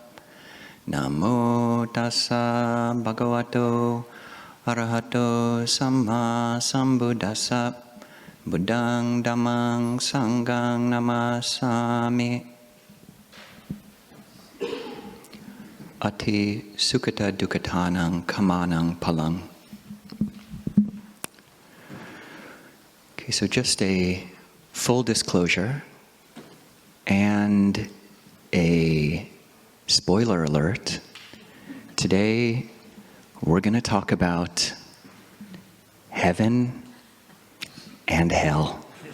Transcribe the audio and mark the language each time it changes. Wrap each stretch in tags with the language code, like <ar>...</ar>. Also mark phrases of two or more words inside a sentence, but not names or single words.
<pi>Namo tassa bhagavato arahato samma sambuddhassa. Buddhang dhammang sanghang namasami. Ati sukhata dukkhatanang kamanang palang.</pi> <en>Okay, so just a full disclosure and a spoiler alert. Today we're going to talk about heaven and hell.</en>